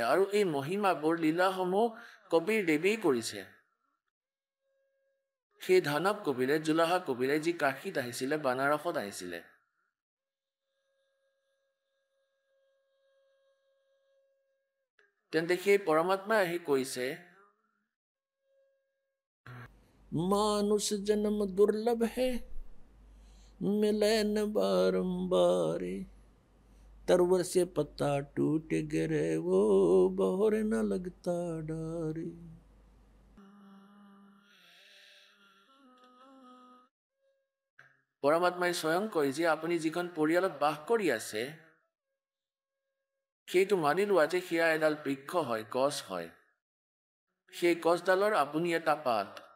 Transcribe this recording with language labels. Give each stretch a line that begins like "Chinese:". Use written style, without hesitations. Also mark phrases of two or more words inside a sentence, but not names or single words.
Assamese: আৰু এই মহিমাবোৰ লীলাসমূহ কবিৰ দেৱেই কৰিছে। সেই ধানৱ কবিৰে জুলাহা কবিৰে যি কাশীত আহিছিলে বানাৰসত আহিছিলে তেন্তে সেই পৰমাত্মাই আহি কৈছে
Hindi: मानुष जन्म दुर्लभ है मिले न बारंबार तरवर से पत्ता टूट गिरे वो बहर न लगता डारे
Assamese: পৰমাত্মাই স্বয়ং কয় যে আপুনি যিখন পৰিয়ালত বাস কৰি আছে সেইটো মানি লোৱা যে সেয়া এডাল বৃক্ষ হয় গছ হয় সেই গছডালৰ আপুনি এটা পাত